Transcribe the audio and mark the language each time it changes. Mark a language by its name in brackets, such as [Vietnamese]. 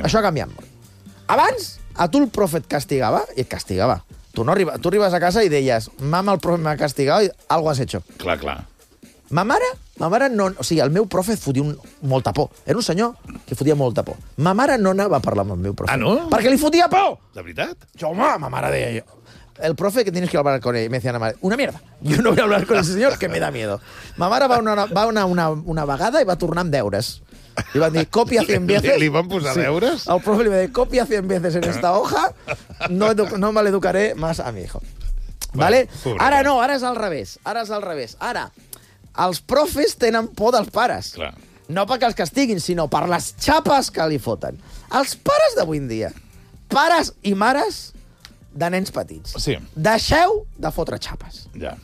[Catalan] Això ha canviat molt. Abans, a tu el profe et castigava i et castigava. Tu no arribes, tu arribes a casa i deies mama, el profe m'ha castigat i [Spanish] algo has hecho. [Catalan] Clar. Ma mare... Ma mare no... O sigui, el meu profe fotia molta por. Era un senyor que fotia molta por. Ma mare no anava a parlar amb el meu profe. Ah, no? Perquè li fotia por! De veritat? Jo, home, ma mare deia jo... [Spanish] El profe que tienes que hablar con él. Me decía la madre, una mierda. Yo no voy a hablar con ese señor, que me da miedo. [Catalan] Ma mare va una vegada i va tornar amb deures. I van dir, [Spanish] copia 100 veces. [Catalan] Li van posar deures? Sí. El profe li va dir, [Spanish] copia 100 veces en esta hoja, no me l'educaré más a mi hijo. [Catalan] ¿Vale? Ara no, ara és al revés. Ara és al revés. Ara, els profes tenen por dels pares. Clar. No perquè els castiguin, sinó per les xapes que li foten. Els pares d'avui en dia, pares i mares de nens petits, sí, deixeu de fotre xapes. Ja.